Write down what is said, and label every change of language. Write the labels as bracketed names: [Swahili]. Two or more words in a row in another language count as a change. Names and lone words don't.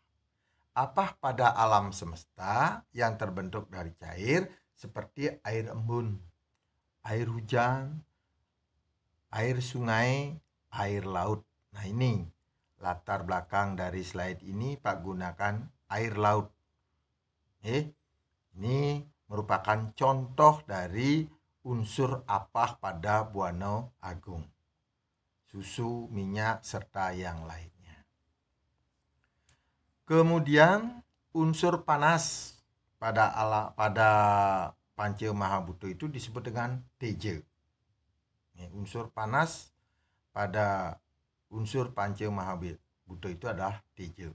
[Indonesian] Apah pada alam semesta yang terbentuk dari cair seperti air embun, air hujan, air sungai, air laut. Nah, ini latar belakang dari slide ini Pak gunakan air laut. Ini merupakan contoh dari unsur apah pada Buana Agung. Susu, minyak, serta yang lainnya. Kemudian unsur panas pada Panca Mahabhuta itu disebut dengan teja. Unsur panas pada unsur Panca Mahabhuta itu adalah teja.